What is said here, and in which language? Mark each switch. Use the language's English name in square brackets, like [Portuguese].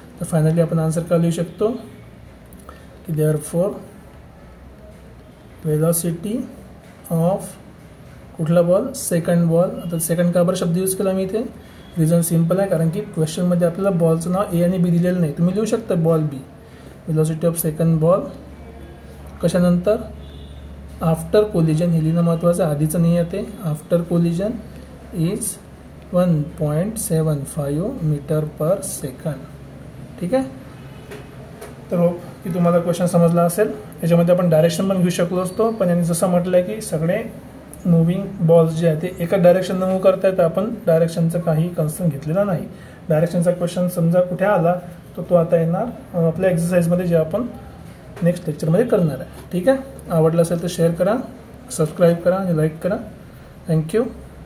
[Marathi] तर फायनली आपण आन्सर काय लिहू शकतो की [English] therefore velocity of [Marathi] कुठला बॉल सेकंड बॉल. आता सेकंड का बरं शब्द यूज केला मी इथे. रिझन सिम्पल आहे कारण की क्वेश्चनमध्ये आपल्याला बॉलचं नाव ए आणि बी दिलेलं नाही. तुम्ही लिहू शकता ball B. [English] velocity of second ball [Marathi] कशानंतर [English] after collision [Marathi] हे लिहिणं महत्त्वाचं. आधीचं नाही आहे ते. [English] After collision is 1.75 metre per second. [Marathi] ठीक आहे. तर होप की तुम्हाला क्वेश्चन समजला असेल. याच्यामध्ये आपण डायरेक्शन पण घेऊ शकलो असतो पण यांनी जसं म्हटलं आहे की सगळे मुव्हिंग बॉल्स जे आहे ते एकाच डायरेक्शननं मूव्ह करता येतं. आपण डायरेक्शनचं काही कन्सर्न घेतलेला नाही. डायरेक्शनचा क्वेश्चन समजा कुठे आला तर तो आता येणार आपल्या एक्सरसाइजमध्ये जे आपण नेक्स्ट लेक्चरमध्ये करणार आहे. ठीक आहे. आवडलं असेल तर शेअर करा, सबस्क्राईब करा आणि लाईक करा. [English] Thank you.